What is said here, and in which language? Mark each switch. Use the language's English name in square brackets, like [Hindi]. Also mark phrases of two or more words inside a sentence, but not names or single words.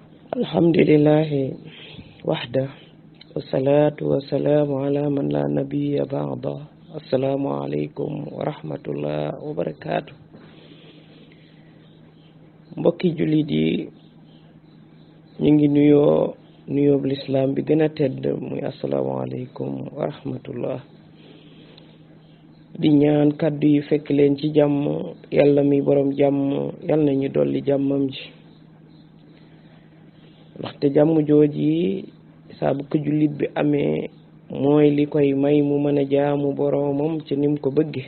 [Arabic] الحمد لله وحده والصلاة والسلام على من لا نبي بعده. السلام عليكم ورحمة الله وبركاته. [Wolof] Mbokki jullit yi ñu ngi nuyoo l'islam bi gën a tedd muy [Arabic] السلام عليكم ورحمة الله. [Wolof] di ñaan kaddu yi fekk leen ci jàmm, yàlla mi borom jàmm yàlla nañu dolli jàmmam ji. ndaxte jàmm jooji saa bu ko jullit bi amee mooy li koy may mu mën a jaamu boromam ci nim ko bëgge.